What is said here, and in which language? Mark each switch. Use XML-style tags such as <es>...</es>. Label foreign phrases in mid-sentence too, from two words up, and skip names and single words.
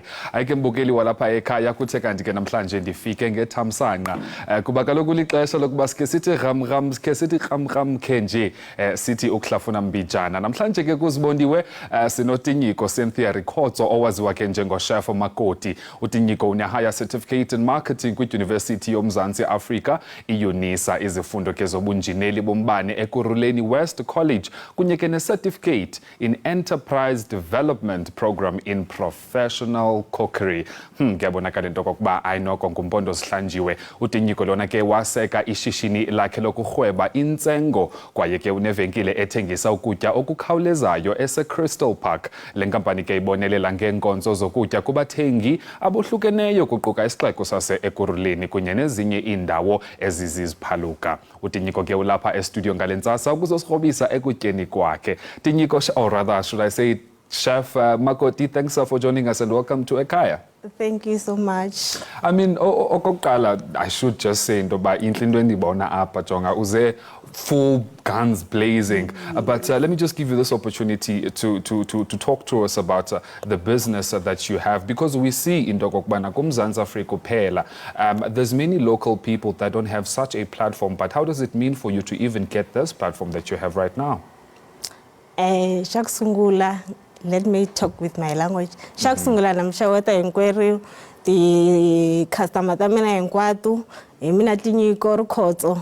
<xh>Ayike mbukeli walapha ekhaya kuthe kanti ke namhlanje ndifike ngethamsanqa kuba kaloku lixesha lokuba sike sithi ram nje sithi ukuhlafuna mbijana. Namhlanje ke kuzibondiwe sinotinyiko Cynthia Rikhotso owaziwa ke njengochef makoti. Utinyiko une</xh> <en>higher certificate in marketing</en> <xh>kwi-University yomzantsi Afrika iUNISA, izifundo ke zobunjineli bombane eKuruleni West College kunye ke ne-</xh> <en>certificate in enterprise development program in professional cookery.</en> <xh>Kuyabonakala into kokuba ayinoko ngumpondo zihlanjiwe. Utinyiko lona ke waseka ishishini lakhe lokurhweba intsengo kwaye ke unevenkile ethengisa ukutya okukhawulezayo ese-Crystal Park. Le nkampani ke ibonelela ngeenkonzo zokutya kubathengi abohlukeneyo kuquka isixeko sase-Ekuruleni kunye nezinye iindawo eziziziphaluka. Utinyiko ke ulapha estudio ngalentsasa ukuzosirhobisa ekutyeni kwakhe. Tinyiko,</xh> <en>or rather should I say Chef Makoti, thanks for joining us and welcome to Ekhaya. Thank you so much. I mean, okokuqala, I should just say</en> <xh>intoba intle into endibona apha jonga uze</xh> <en>full guns blazing. But let me just give you this opportunity to talk to us about the business that you have, because we see</en> <xh>into kokubana kumzantsi Afrika kuphela</xh> <en>there's many local people that don't have such a platform. But how does it mean for you to even get this platform that you have right now? Shakusungula, let me talk with my language. Shakusungula namshawata inquiry the customer tamina inkwatu mina Tinyiko Rikhotso.</en>